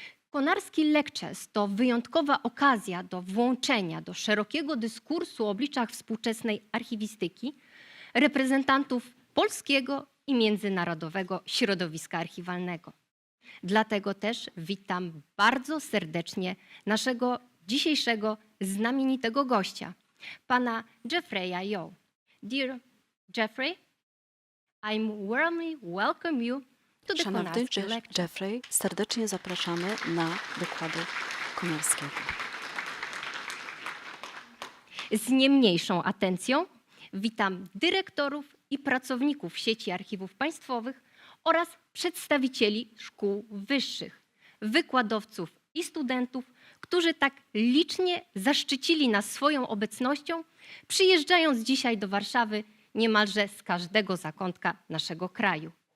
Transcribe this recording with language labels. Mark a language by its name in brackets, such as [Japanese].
[Polish] Konarski Lectures to wyjątkowa okazja do włączenia do szerokiego dyskursu o obliczach współczesnej archiwistyki reprezentantów polskiego i międzynarodowego środowiska archiwalnego. Dlatego też witam bardzo serdecznie naszego dzisiejszego znamienitego gościa, pana Jeffrey'a Yeo. [English] Dear Jeffrey, I'm warmly welcome you to the [Polish] Szanowny [English] Konarski Lectures. [Polish] Jeffrey, serdecznie zapraszamy na wykłady Konarskiego. Z nie mniejszą atencją witam dyrektorów i pracowników sieci archiwów państwowych oraz przedstawicieli szkół wyższych, wykładowców i studentów, którzy tak licznie zaszczycili nas swoją obecnością, przyjeżdżając dzisiaj do Warszawy niemalże z każdego zakątka naszego kraju.